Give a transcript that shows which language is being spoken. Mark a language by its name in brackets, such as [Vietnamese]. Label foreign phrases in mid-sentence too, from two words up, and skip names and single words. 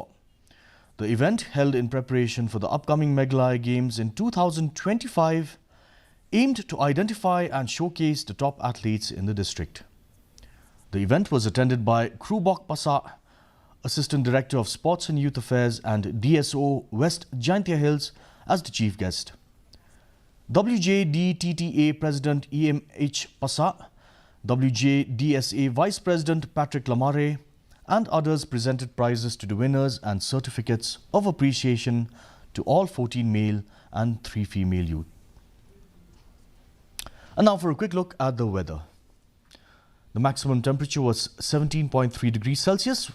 [English] The event, held in preparation for the upcoming Meghalaya Games in 2025, aimed to identify and showcase the top athletes in the district. The event was attended by Krubok Pasa, Assistant Director of Sports and Youth Affairs and DSO West Jaintia Hills, as the chief guest. WJDTTA President EMH Pasa, WJDSA Vice President Patrick Lamare and others presented prizes to the winners and certificates of appreciation to all 14 male and 3 female youth. And now for a quick look at the weather. The maximum temperature was 17.3 degrees Celsius.